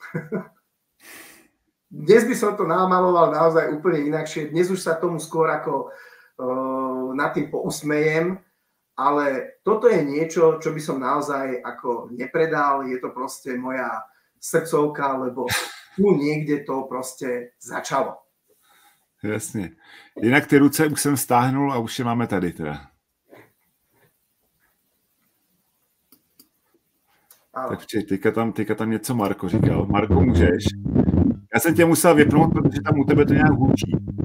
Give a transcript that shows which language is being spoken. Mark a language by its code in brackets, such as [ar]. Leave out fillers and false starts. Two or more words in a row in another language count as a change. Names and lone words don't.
[sk] Dnes by som to namaloval naozaj úplne inakšie. Dnes už sa tomu skôr ako nad tým pousmejem, ale toto je niečo, čo by som naozaj ako nepredal. Je to proste moja srdcovka, lebo tu niekde to proste začalo. [cs] Jasně. Jinak ty ruce už jsem stáhnul a už je máme tady teda. Tak počkej, teďka tam něco Marko říkal. Marko, můžeš? Já jsem tě musel vypnout, protože tam u tebe to nějak hůčí.